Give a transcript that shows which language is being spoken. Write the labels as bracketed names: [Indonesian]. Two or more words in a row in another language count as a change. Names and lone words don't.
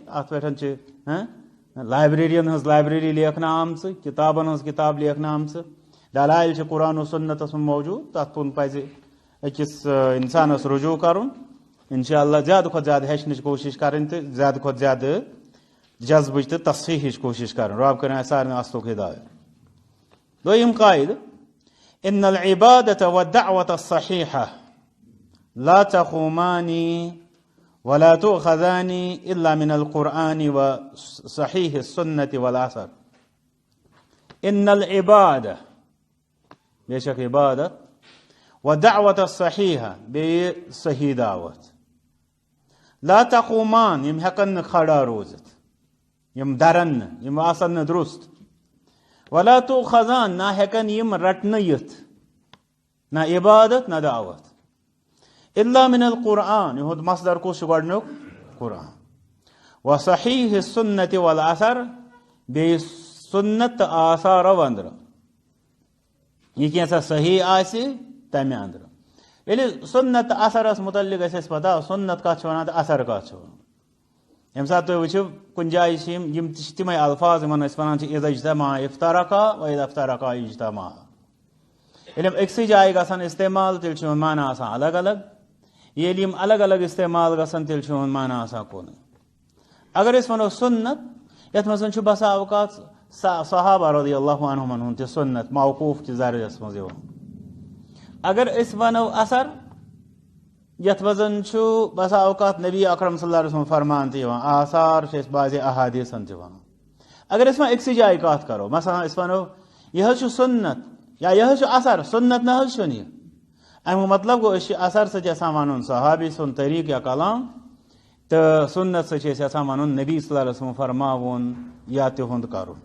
[Kashmiri] اتھ پٮ۪ٹھ چھِ لایبریرین ہٕنٛز لایبریری لیکھنہٕ آمژٕ، کِتابن ہٕنٛز کِتاب لیکھنہٕ آمژٕ، دلایل چھِ قرآن و سُنتس منٛز موجوٗد، تتھ کُن پزِ أکِس انسانس رجوٗع کرُن. [Arabic] انشاء اللہ [Kashmiri] زیادٕ کھۄتہٕ زیادٕ ہیٚچھنٕچ کوٗشش کرٕنۍ تہٕ زیادٕ کھۄتہٕ زیادٕ جذبٕچ تہٕ تصحیٖحٕچ کوٗشش کرٕنۍ. رۄب کٔرِنۍ اَسہِ سارنٕے اصلُک ہدایت. دوٚیِم قاعدٕ، [Arabic] ان العبادة والدعوة الصحيحة لا تقومان ولا تؤخذان الا من القرآن وصحيح السنة والأثر. ان العبادة [Kashmiri] بے شک عبادت، [Arabic] ودعوة الصحيحة [Kashmiri] بیٚیہِ صحیح دعوت، [Arabic] لا تقومان [Kashmiri] یِم ہٮ۪کن نہٕ کھڑا روٗزِتھ، یِم درن نہٕ، یِم آسن نہٕ درُست، [Arabic] ولا تؤخذان [Kashmiri] نہ ہٮ۪کن یِم رٹنہٕ یِتھ، نہ عبادت نہ دعوت، [Arabic] الا من القرآن [Kashmiri] یِہُنٛد مصدر کُس چھُ گۄڈنیُک؟ قرآن، [Arabic] وصحیح السنة والأثر [Kashmiri] بیٚیہِ سُنت تہٕ آثارو انٛدرٕ، یہ کینٛژھا صحیح آسہِ تمہِ انٛدرٕ. ییٚلہِ سُنت تہٕ اثرس متعلق گژھِ اَسہِ پتہ سُنت کتھ چھِ ونان تہٕ اثر کتھ چھِ ونان. ییٚمہِ ساتہٕ تُہۍ وٕچھِو کُنہِ جایہِ چھِ یِم تہِ چھِ تِمے الفاظ یِمن أسۍ ونان چھِ [Arabic] اذا اجتمع افترقا واذا افترقا اجتمعا. [Kashmiri] ییٚلہِ یِم أکسٕے جایہِ گژھن استعمال تیٚلہِ چھُ یِہُنٛد معنی آسان الگ الگ، ییٚلہِ یِم الگ الگ استعمال گژھن تیٚلہِ چھُ یِہُنٛد معنی آسان کُنُے. اگر أسۍ ونو سُنت، یتھ منٛز چھُ بسا اوقات صحابہ [Arabic] رضی اللہ [Kashmiri] عنہُمن ہُنٛد تہِ سُنت موقوٗف کِس درجس منٛز یِوان. اگر أسۍ ونو اثر، یتھ منٛز چھُ بسا اوقات نبی اکرم [Arabic] صلی اللہ علیہ وسلم [Kashmiri] فرمان تہِ یِوان، آثار چھِ أسۍ بعضِ احادیٖثن تہِ ونان. اگر أسۍ وۄنۍ أکسٕے جایہِ کتھ کرو، مثلاً أسۍ ونو یہِ حظ چھُ سُنت یا یہِ حظ چھُ اثر، سُنت نہ حظ چھُنہٕ یہِ، امیُک مطلب گوٚو أسۍ چھِ اثر سۭتۍ یژھان ونُن صحابی سُنٛد طریٖقہٕ یا کلام، تہٕ سُنت سۭتۍ چھِ أسۍ یژھان ونُن نبی [Arabic] صلی اللہ علیہ وسلم [Kashmiri] فرماوُن یا تِہُنٛد کرُن.